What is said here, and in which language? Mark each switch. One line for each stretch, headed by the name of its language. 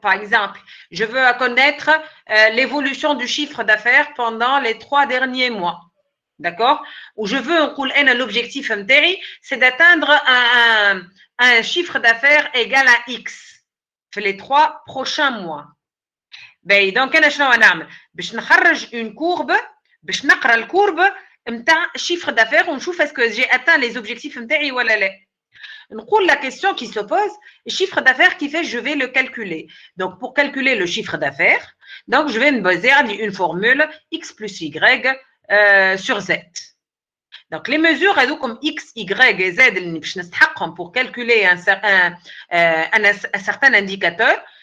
French: Par exemple, je veux connaître l'évolution du chiffre d'affaires pendant les 3 derniers mois. D'accord? Ou je veux l'objectif
Arabic: نتاعي,
French: c'est d'atteindre un chiffre d'affaires égal à X
Arabic: في
French: les 3 prochains mois.
Arabic: Donc, أنا شنو نعمل؟ باش نخرج
French: une courbe,
Arabic: باش نقرا الكورب نتاع chiffre d'affaires ونشوف
French: est-ce que j'ai atteint les objectifs
Arabic: نتاعي ولا لا. نقول
French: la question qui se pose, le chiffre d'affaires qui fait, je vais le calculer. Donc, pour calculer le chiffre d'affaires, donc je vais me baser sur une formule X plus Y sur Z. Donc, les mesures comme X, Y et Z pour calculer un certain indicateur.